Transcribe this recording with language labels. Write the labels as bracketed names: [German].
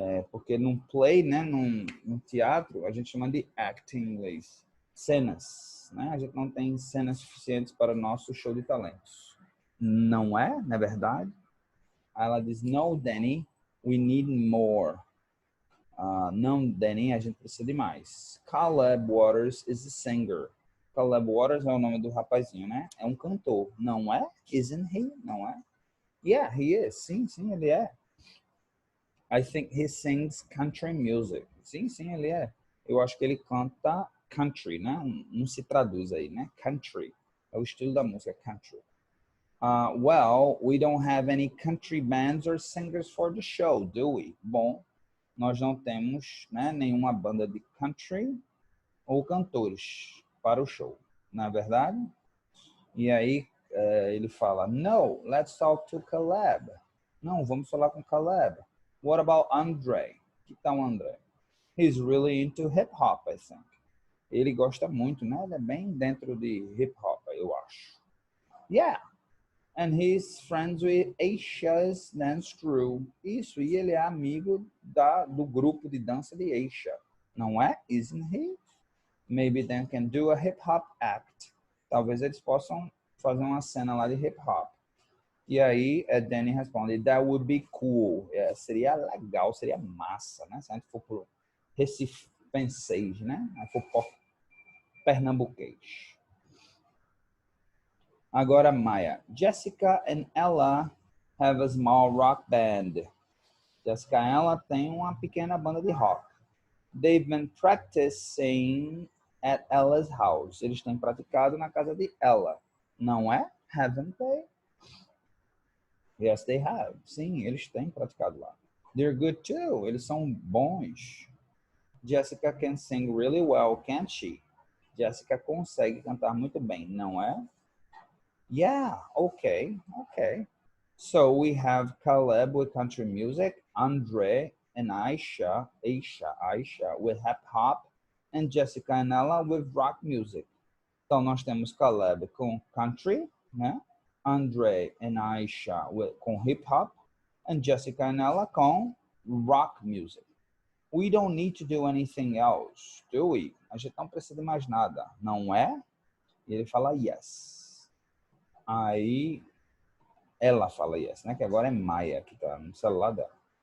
[Portuguese] Porque num play, né, num teatro, a gente chama de act em inglês, cenas, né? A gente não tem cenas suficientes para o nosso show de talentos. Não é, na verdade? Aí ela diz, [English] no, Danny, we need more. [Portuguese] Não, Danny, a gente precisa de mais. [English] Caleb Waters is a singer. [Portuguese] Caleb Waters é o nome do rapazinho, né? É um cantor, não é? [English] Isn't he? [Portuguese] Não é? [English] Yeah, he is. [Portuguese] Sim, ele é. [English] I think he sings country music. [Portuguese] Sim, ele é. Eu acho que ele canta country, né? Não se traduz aí, né? Country. É o estilo da música, country. [English] Well, we don't have any country bands or singers for the show, do we? [Portuguese] Bom, nós não temos, né, nenhuma banda de country ou cantores para o show, não é verdade? E aí ele fala, [English] no, let's talk to Caleb. [Portuguese] Não, vamos falar com Caleb. [English] What about Andre? [Portuguese] Que tal André? [English] He's really into hip hop, I think. [Portuguese] Ele gosta muito, né? Ele é bem dentro de hip hop, eu acho. [English] Yeah. And he's friends with Aisha's dance crew. [Portuguese] Isso, e ele é amigo do grupo de dança de Aisha. Não é? [English] Isn't he? Maybe they can do a hip hop act. [Portuguese] Talvez eles possam fazer uma cena lá de hip hop. E aí, Danny responde, [English] that would be cool. [Portuguese] Seria legal, seria massa, né? Se a gente for pro recifenseis, né? Se for pro pernambuquês. Agora, Maya. [English] Jessica and Ella have a small rock band. [Portuguese] Jessica e Ella têm uma pequena banda de rock. [English] They've been practicing at Ella's house. [Portuguese] Eles têm praticado na casa de Ella. Não é? [English] Haven't they? Yes, they have. [Portuguese] Sim, eles têm praticado lá. [English] They're good too. [Portuguese] Eles são bons. [English] Jessica can sing really well, can't she? [Portuguese] Jessica consegue cantar muito bem, não é? [English] Yeah, okay. So we have Caleb with country music, Andre and Aisha with hip hop, and Jessica and Ella with rock music. [Portuguese] Então nós temos Caleb com country, né? [English] Andre and Aisha com hip hop, and Jessica and Ella com rock music. We don't need to do anything else, do we? [Portuguese] A gente não precisa de mais nada, não é? E ele fala yes. Aí ela fala yes, né? Que agora é Maya que tá no celular dela.